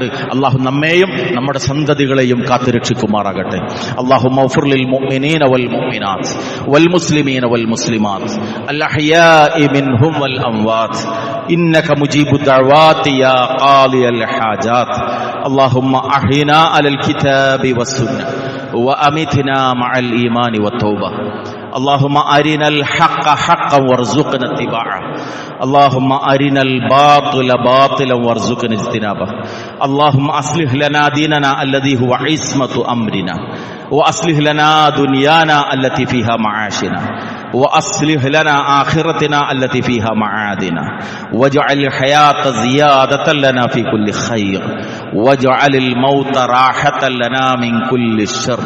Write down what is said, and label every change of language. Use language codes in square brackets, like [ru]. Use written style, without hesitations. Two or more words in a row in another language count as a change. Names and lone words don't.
[ml] അള്ളാഹു നമ്മെയും നമ്മുടെ സന്തതികളെയും കാത്തുരക്ഷിക്കുമാറാകട്ടെ. [ar] اللهم اغفر للمؤمنين والمؤمنات والمسلمين والمسلمات الأحياء منهم والأموات إنك مجيب الدعوات يا قاضي الحاجات. اللهم أحينا على الكتاب والسنة وأمتنا مع الإيمان والتوبة. اللهم أرنا الحق حقا وارزقنا اتباعه. اللهم أرنا الباطل باطلا وارزقنا اجتنابه. اللهم أصلح لنا ديننا الذي هو عصمة أمرنا، وأصلح لنا دنيانا التي فيها معاشنا، وأصلح لنا آخرتنا التي فيها معادنا، واجعل الحياة زيادة لنا في كل خير، واجعل الموت راحة لنا من كل شر.